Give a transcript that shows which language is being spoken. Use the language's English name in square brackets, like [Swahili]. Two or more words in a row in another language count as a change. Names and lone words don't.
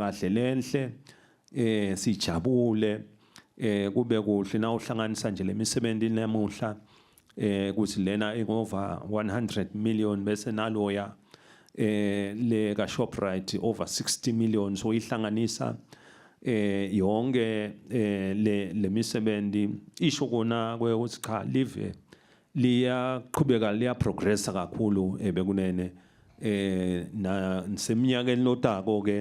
[Zulu] kahle lenhle sijabule kube kuhle na uhlanganisa nje lemisebenzi namuhla kuthi lena [English] over 100 million [Zulu] bese naloya le ka Shoprite [English] over 60 million [Zulu] so ihlanganisa yonke le misebenzi isho kona ukuthi cha live liyaqhubeka liya progressa kakhulu bekunene na seminyakeni lotako ke